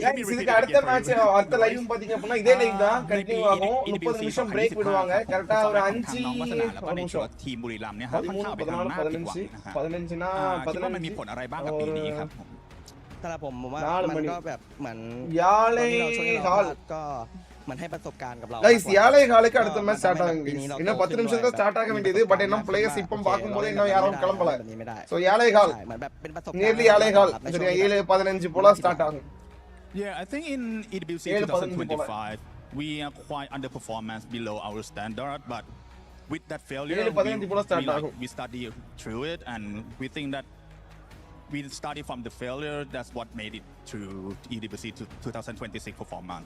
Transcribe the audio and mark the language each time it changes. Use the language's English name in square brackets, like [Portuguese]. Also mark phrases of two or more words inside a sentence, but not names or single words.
[Tamil] இதுக்கு அடுத்த மேட்ச் அடுத்த லைவ் பாத்தீங்க அப்படினா இதே லைவ் தான் கண்டினியூ ஆகும் 30 நிமிஷம் பிரேக் விடுவாங்க கரெக்ட்டா ஒரு 5 நிமிஷம் [Thai] ทีมบุรีรัมย์เนี่ยครับค่อนข้างไปทางหน้าผิดหวังนะครับ [Tamil] 15னா [Thai] คิดว่ามันมีผลอะไรบ้างกับปีนี้ครับ ถ้าผมว่ามันก็แบบเหมือน [Tamil] யாலே ஹால் [Thai] ก็เหมือนให้ประสบการณ์กับเรา [Tamil] गाइस யாலே ஹாலுக்கு அடுத்த மேட்ச் ஸ்டார்ட் ஆகுங்க இன்னும் 10 நிமிஷம் தான் ஸ்டார்ட் ஆக வேண்டியது பட் இன்னும் பிளேயர்ஸ் இப்போ பாக்கும்போது இன்னும் யாரும் கிளம்பல சோ யாலே ஹால் [Thai] เหมือนแบบเป็นประสบการณ์ [Tamil] நியர்லி யாலே ஹால் சரியா 7:15 போல ஸ்டார்ட் ஆகும் [English] Yeah, I think in EWC 2025 we are quite underperformance below our standard but with that failure we study through it and we think that we started from the failure. That's what made it to EWC 2026 performance.